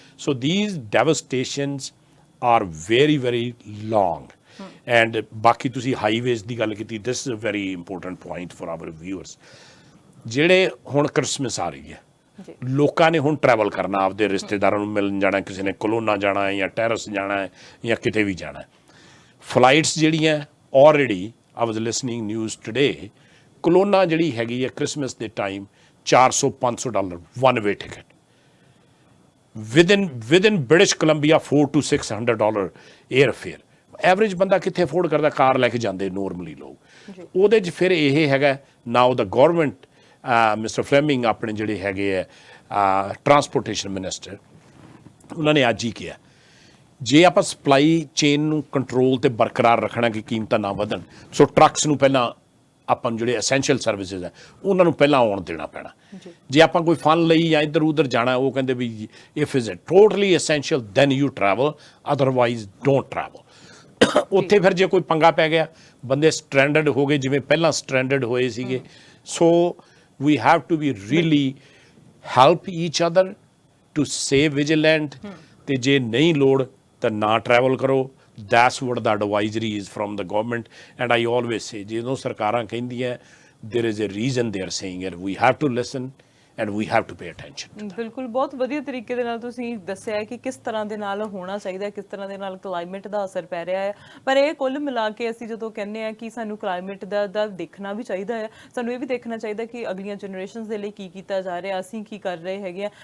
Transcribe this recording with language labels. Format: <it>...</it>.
<en>So these devastations are very long. And</en> <pa>ਬਾਕੀ ਤੁਸੀਂ highways ਦੀ ਗੱਲ ਕੀਤੀ,</pa> <en>This is a very important point for our viewers.</en> <pa>ਜਿਹੜੇ ਹੁਣ ਕ੍ਰਿਸਮਸ ਆ ਰਹੀ ਹੈ, ਲੋਕਾਂ ਨੇ ਹੁਣ ਟਰੈਵਲ ਕਰਨਾ, ਆਪਦੇ ਰਿਸ਼ਤੇਦਾਰਾਂ ਨੂੰ ਮਿਲਣ ਜਾਣਾ, ਕਿਸੇ ਨੇ ਕੋਲੋਨਾ ਜਾਣਾ ਹੈ ਜਾਂ ਟੈਰਸ ਜਾਣਾ ਹੈ ਜਾਂ ਕਿਤੇ ਵੀ ਜਾਣਾ ਹੈ। ਫਲਾਈਟਸ ਜਿਹੜੀਆਂ</pa> <en>already I was listening news today,</en> <pa>ਕੋਲੋਨਾ ਜਿਹੜੀ ਹੈਗੀ ਹੈ ਕ੍ਰਿਸਮਸ ਦੇ time</pa> <en>$400-500 one way ticket, within British Columbia $400 to $600 airfare।</en> <pa>Average ਬੰਦਾ ਕਿੱਥੇ ਅਫੋਰਡ ਕਰਦਾ, ਕਾਰ ਲੈ ਕੇ ਜਾਂਦੇ ਨੋਰਮਲੀ ਲੋਕ। ਉਹਦੇ 'ਚ ਫਿਰ ਇਹ ਹੈਗਾ ਨਾਓ ਦਾ ਗੌਰਮੈਂਟ, ਮਿਸਟਰ ਫਲੈਮਿੰਗ ਆਪਣੇ ਜਿਹੜੇ ਹੈਗੇ ਆ ਟਰਾਂਸਪੋਰਟੇਸ਼ਨ ਮਿਨਿਸਟਰ, ਉਹਨਾਂ ਨੇ ਅੱਜ ਹੀ ਕਿਹਾ ਜੇ ਆਪਾਂ ਸਪਲਾਈ ਚੇਨ ਨੂੰ ਕੰਟਰੋਲ ਤੇ ਬਰਕਰਾਰ ਰੱਖਣਾ ਕਿ ਕੀਮਤਾਂ ਨਾ ਵਧਣ, ਸੋ ਟਰੱਕਸ ਨੂੰ ਪਹਿਲਾਂ ਆਪਾਂ ਨੂੰ ਜਿਹੜੇ ਐਸੈਂਸ਼ੀਅਲ ਸਰਵਿਸਿਜ਼ ਹੈ ਉਹਨਾਂ ਨੂੰ ਪਹਿਲਾਂ ਆਉਣ ਦੇਣਾ ਪੈਣਾ। ਜੇ ਆਪਾਂ ਕੋਈ ਫਨ ਲਈ ਜਾਂ ਇੱਧਰ ਉੱਧਰ ਜਾਣਾ, ਉਹ ਕਹਿੰਦੇ ਵੀ</pa> <en>If is it totally essential then you travel, otherwise don't travel.</en> <pa>ਉੱਥੇ ਫਿਰ ਜੇ ਕੋਈ ਪੰਗਾ ਪੈ ਗਿਆ, ਬੰਦੇ ਸਟ੍ਰੈਂਡਡ ਹੋ ਗਏ ਜਿਵੇਂ ਪਹਿਲਾਂ ਸਟ੍ਰੈਂਡਡ ਹੋਏ ਸੀਗੇ।</pa> <en>so we have to be really help each other to stay vigilant,</en> <pa>ਤੇ ਜੇ ਨਹੀਂ ਲੋੜ ਤਾਂ ਨਾ ਟਰੈਵਲ ਕਰੋ।</pa> <en>That's what the advisory is from the government, and I always say</en> <pa>ਜਦੋਂ ਸਰਕਾਰਾਂ ਕਹਿੰਦੀਆਂ</pa> <en>there is a reason they are saying it, we have to listen and we have to pay attention।</en> <pa>ਬਿਲਕੁਲ ਬਹੁਤ ਵਧੀਆ ਤਰੀਕੇ ਦੇ ਨਾਲ ਤੁਸੀਂ ਦੱਸਿਆ ਕਿ ਕਿਸ ਤਰ੍ਹਾਂ ਦੇ ਨਾਲ ਹੋਣਾ ਚਾਹੀਦਾ, ਕਿਸ ਤਰ੍ਹਾਂ ਦੇ ਨਾਲ ਕਲਾਈਮੇਟ ਦਾ ਅਸਰ ਪੈ ਰਿਹਾ ਹੈ। ਪਰ ਇਹ ਕੁੱਲ ਮਿਲਾ ਕੇ ਅਸੀਂ ਜਦੋਂ ਕਹਿੰਦੇ ਆ ਕਿ ਸਾਨੂੰ ਕਲਾਈਮੇਟ ਦਾ ਦੇਖਣਾ ਵੀ ਚਾਹੀਦਾ ਹੈ, ਸਾਨੂੰ ਇਹ ਵੀ ਦੇਖਣਾ ਚਾਹੀਦਾ ਕਿ ਅਗਲੀਆਂ ਜਨਰੇਸ਼ਨਸ ਦੇ ਲਈ ਕੀ ਕੀਤਾ ਜਾ ਰਿਹਾ, ਅਸੀਂ ਕੀ ਕਰ ਰਹੇ ਹੈਗੇ ਆ।</pa>